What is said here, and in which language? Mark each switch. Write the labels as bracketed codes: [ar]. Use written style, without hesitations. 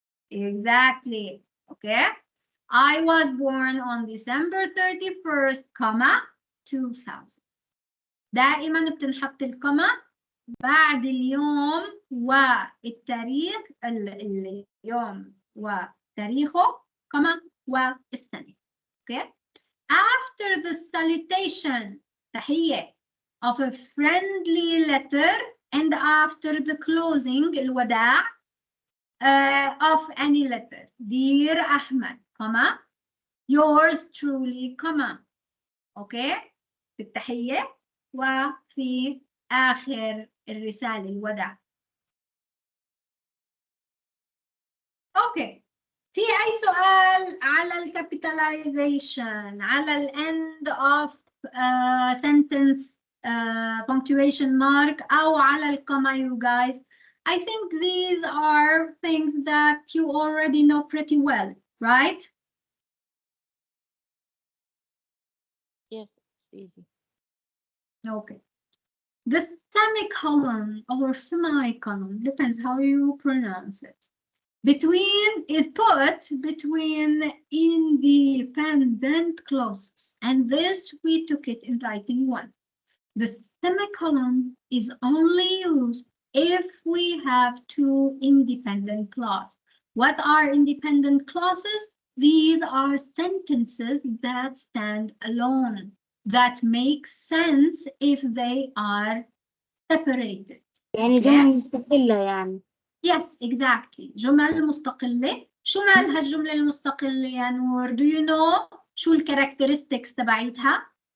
[en] Exactly. Okay. I was born on December 31st, 2000. [ar] دائما بتنحط الكوما بعد اليوم والتاريخ، اليوم وتاريخه، كما والسنة. [en] Okay? After the salutation, تحية, of a friendly letter and after the closing, الوداع, of any letter. Dear Ahmed, كما yours truly, كما. Okay? [ar] في التحية وفي آخر الرسالة الوداع. أوكي. في أي سؤال على الكابيتاليزيشن، على ال [en] end of sentence punctuation mark [ar] أو على الكوما [en] you guys? I think these are things that you already know pretty well, right? Yes, it's easy. Okay. The semicolon or semicolon, depends how you pronounce it. Between is put between independent clauses, and this we took it in writing 1. The semicolon is only used if we have 2 independent clauses. What are independent clauses? These are sentences that stand alone, that make sense if they are separated. [ar] يعني جمل مستقلة يعني. [en] Yes, exactly. [ar] جمل مستقلة. شو مال هالجملة المستقلة يا نور؟ [en] Do you know [ar] شو الكاركترستكس تبعيتها؟